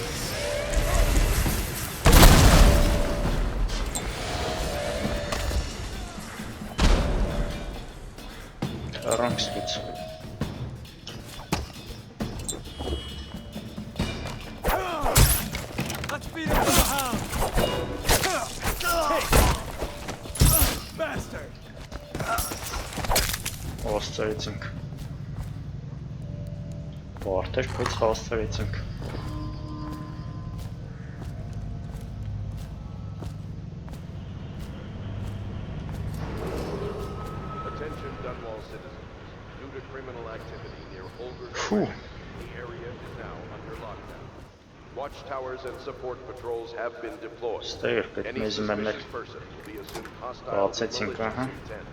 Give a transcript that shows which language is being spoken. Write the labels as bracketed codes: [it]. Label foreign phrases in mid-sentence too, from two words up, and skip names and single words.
[hy] Առանք ստուց։ Հասցրեցինք։ Բարդ էր, բայց հասցրեցինք։ [en] Attention Dunwall citizens. Due to criminal activity near Holder's Phew. the area is now under lockdown. Watchtowers and support patrols have been deployed. [hy] Ստեղ պետք [en] Any [hy] մեզ մեննել։ [en] suspicious person will be assumed hostile with [hy] Բացեցինք, [en] malicious [hy] ահա։ [en] intent.